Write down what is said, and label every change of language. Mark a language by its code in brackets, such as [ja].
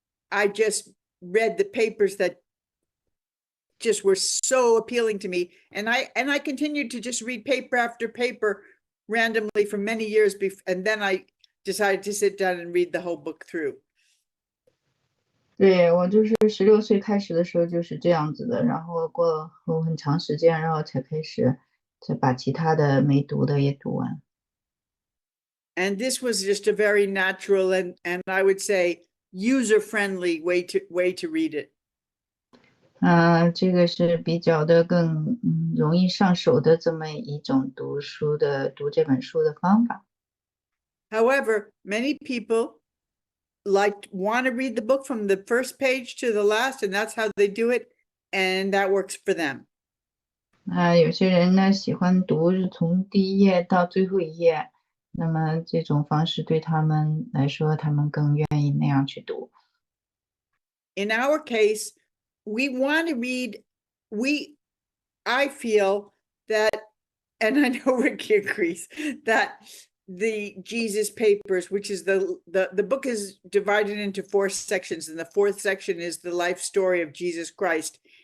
[en] I just read the papers that just were so appealing to me, and I continued to just read paper after paper randomly for many years and then I decided to sit down and read the whole book through. [zh] 对，我就是16岁开始的时候就是这样子的，然后过后很长时间，然后才开始再把其他的没读的也读完。 [en] And this was just a very natural and I would say user-friendly way to read it. [zh] 这个是比较的更容易上手的这么一种读这本书的方法。 [en] However, many people want to read the book from the first page to the last, and that's how they do it, and that works for them. [zh] 有些人呢喜欢读是从第一页到最后一页，那么这种方式对他们来说，他们更愿意那样去读。 [en] In our case, we want to read, I feel that, and I know Ricky agrees, that the Jesus Papers, which is the book is divided into 4 sections, and the 4th section is the life story of Jesus Christ.